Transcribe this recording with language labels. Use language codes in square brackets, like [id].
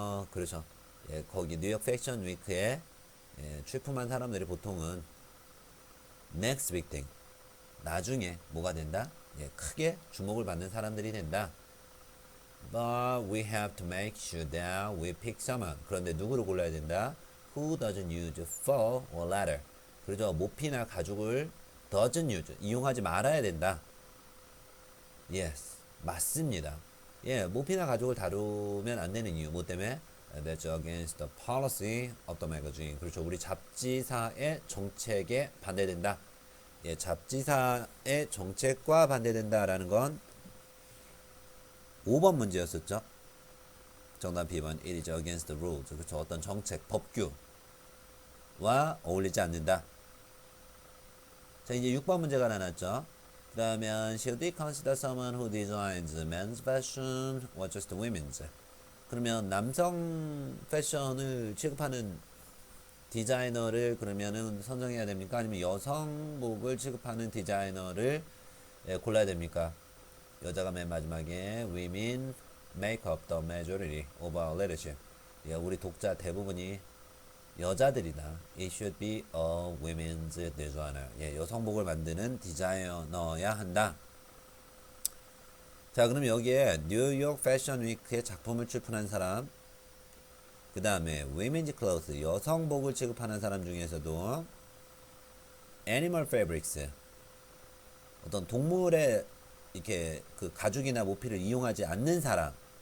[ko] 그렇죠. 거기 뉴욕 패션 위크에 출품한 사람들이 보통은 [en] next big thing. [ko] 나중에 뭐가 된다? 크게 주목을 받는 사람들이 된다. [en] But we have to make sure that we pick someone. [ko] 그런데 누구를 골라야 된다? [en] Who doesn't use fur or leather. [ko] 그렇죠. 모피나 가죽을 [en] doesn't use, [ko] 이용하지 말아야 된다. Yes, 맞습니다. 모피나 가죽을 다루면 안 되는 이유, 뭐 때문에? [en] That's against the policy of the magazine. [ko] 그렇죠. 우리 잡지사의 정책에 반대된다. 잡지사의 정책과 반대된다라는 건 5번 문제였었죠. 정답 B번. [en] It is against the rules. [ko] 그렇죠. 어떤 정책, 법규와 어울리지 않는다. 자, 이제 6번 문제가 나왔죠. 그러면 [en] should we consider someone who designs men's fashion or just women's? [ko] 그러면 남성 패션을 취급하는 디자이너를 그러면은 선정해야 됩니까? 아니면 여성복을 취급하는 디자이너를 골라야 됩니까? 여자가 맨 마지막에 [en] women make up the majority of our leadership. [ko] 우리 독자 대부분이 여자들이다. [en] It should be a women's designer. [ko] 여성복을 만드는 디자이너야 한다. 자, 그럼 여기에 뉴욕 패션 위크의 작품을 출품한 사람, 그 다음에 [en] women's clothes, [ko] 여성복을 취급하는 사람 중에서도 [en] animal fabrics, [ko] 어떤 동물의 이렇게 그 가죽이나 모피를 이용하지 않는 사람.